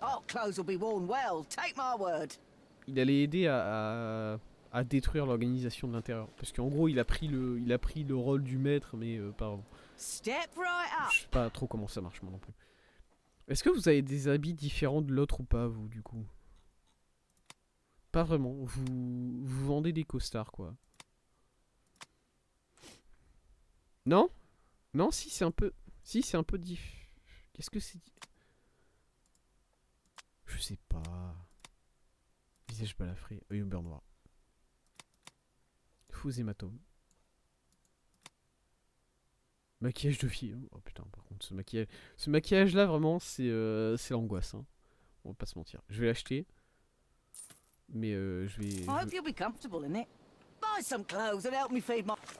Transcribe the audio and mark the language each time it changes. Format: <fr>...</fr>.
<en>Our clothes will be worn well, take my word.</en> <fr>Il allait aider à détruire l'organisation de l'intérieur. Parce qu'en gros, il a pris le rôle du maître, mais pardon.</fr> <en>Step right up.</en> <fr>Je sais pas trop comment ça marche, moi non plus. Est-ce que vous avez des habits différents de l'autre ou pas, vous, du coup? Pas vraiment. Vous vendez des costards, quoi. Non? Non, si, c'est un peu... Si, c'est un peu diff... Qu'est-ce que c'est? Je sais pas. Visage balafré, œil au beurre noir. Faux hématome. Maquillage de fille. Oh putain, par contre, ce maquillage là, vraiment, c'est l'angoisse. Hein. On va pas se mentir. Je vais l'acheter. Mais je vais.</fr> <en>I hope you'll be comfortable in it. Buy some clothes and help me feed my</en>